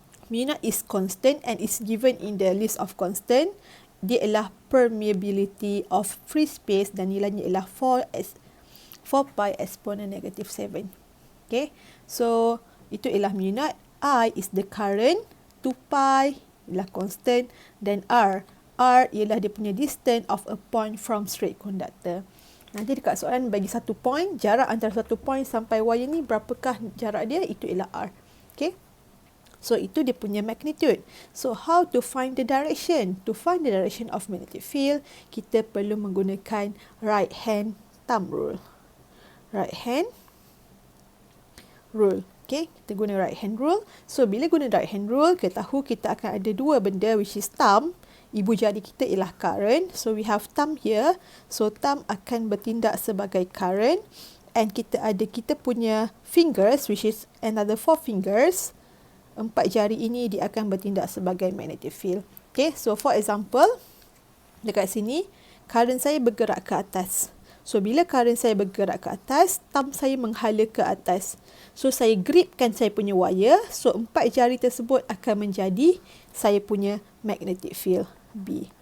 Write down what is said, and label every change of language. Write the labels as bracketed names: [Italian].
[English] Mu naught is constant and is given in the list of constant. [Malay] Dia ialah [English] permeability of free space [Malay] dan nilainya ialah 4 pi exponent negative 7. Okay, so itu ialah mu naught. [English] I is the current, 2 pi ialah constant, dan R ialah [Malay] dia punya [English] distance of a point from straight conductor. [Malay] Nanti dekat soalan bagi satu point, jarak antara satu point sampai wire ni, berapakah jarak dia? Itu ialah R. Okay, so itu dia punya magnitude. [English] So how to find the direction? To find the direction of magnetic field, [Malay] kita perlu menggunakan [English] right hand thumb rule. Right hand rule. Okay, [Malay] kita guna [English] right hand rule. [Malay] So bila guna right hand rule, kita tahu kita akan ada dua benda, [English] which is thumb. [Malay] Ibu jari kita ialah current. [English] So, we have thumb here. So, thumb [Malay] akan bertindak sebagai [English] current. And [Malay] kita punya [English] fingers, which is another 4 fingers. [Malay] 4 jari ini dia akan bertindak sebagai magnetic field. Okay, so for example, dekat sini, current saya bergerak ke atas. So, bila current saya bergerak ke atas, thumb saya menghala ke atas. So, saya gripkan saya punya wire. So, 4 jari tersebut akan menjadi saya punya magnetic field B.